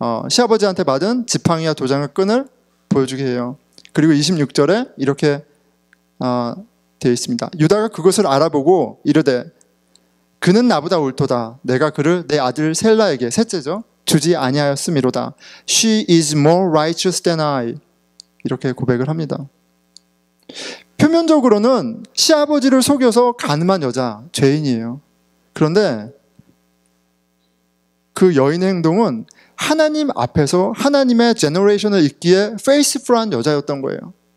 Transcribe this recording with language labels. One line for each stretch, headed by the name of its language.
Korean: 시아버지한테 받은 지팡이와 도장과 끈을 보여주게 해요. 그리고 26절에 이렇게 되어 있습니다. 유다가 그것을 알아보고 이르되 그는 나보다 옳도다. 내가 그를 내 아들 셀라에게, 셋째죠, 주지 아니하였음이로다.
English: She is more righteous than I.
Korean: 이렇게 고백을 합니다. 표면적으로는 시아버지를 속여서 간음한 여자, 죄인이에요. 그런데 그 여인의 행동은 하나님 앞에서 하나님의 제너레이션을 잇기에 페이스풀한 여자였던 거예요.